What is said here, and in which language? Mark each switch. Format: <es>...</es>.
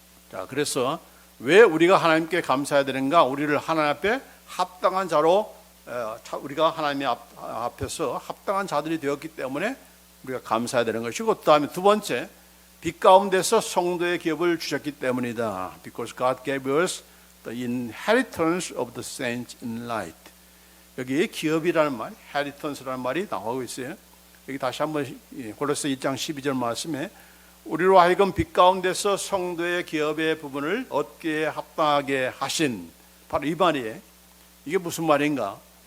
<ko>자, 그래서 왜 우리가 하나님께 감사해야 되는가? 우리를 하나님 앞에 합당한 자로, 우리가 하나님 앞에서 합당한 자들이 되었기 때문에 우리가 감사해야 되는 것이고, 그 다음에 두 번째, 빛 가운데서 성도의 기업을 주셨기 때문이다.</ko> <en>Because God gave us the inheritance of the saints in light.</en> <ko>여기 기업이라는 말, inheritance라는 말이 나오고 있어요. 여기 다시 한번 골로새 2장 12절 말씀에 우리로 하여금 빛 가운데서 성도의 기업의 부분을 얻기에 합당하게 하신, 바로 이 말이에요. 이게 무슨 말인가?</ko>